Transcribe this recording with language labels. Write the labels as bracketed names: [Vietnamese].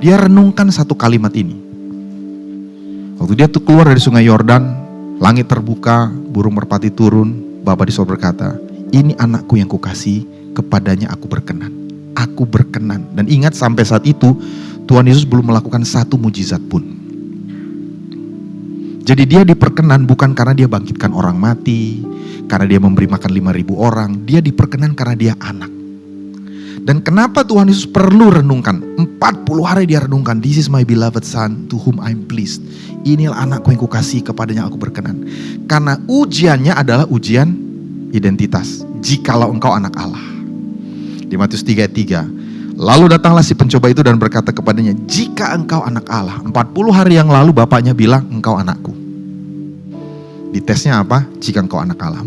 [Indonesian] Dia renungkan satu kalimat ini. Waktu dia tuh keluar dari sungai Yordan, langit terbuka, burung merpati turun, Bapa di sorga berkata, ini anakku yang kukasihi, kepadanya aku berkenan. Aku berkenan. Dan ingat sampai saat itu Tuhan Yesus belum melakukan satu mujizat pun. Jadi dia diperkenan bukan karena dia bangkitkan orang mati, karena dia memberi makan 5.000 orang. Dia diperkenan karena dia anak. Dan kenapa Tuhan Yesus perlu renungkan? 40 hari dia renungkan, [English] this is my beloved son to whom I'm pleased. [Indonesian] Inilah anakku yang kukasihi, kepadanya aku berkenan. Karena ujiannya adalah ujian identitas. Jikalau engkau anak Allah. Di Matius 3:3. Lalu datanglah si pencoba itu dan berkata kepadanya, jika engkau anak Allah. 40 hari yang lalu bapaknya bilang, engkau anakku. Di tesnya apa? Jika engkau anak Allah.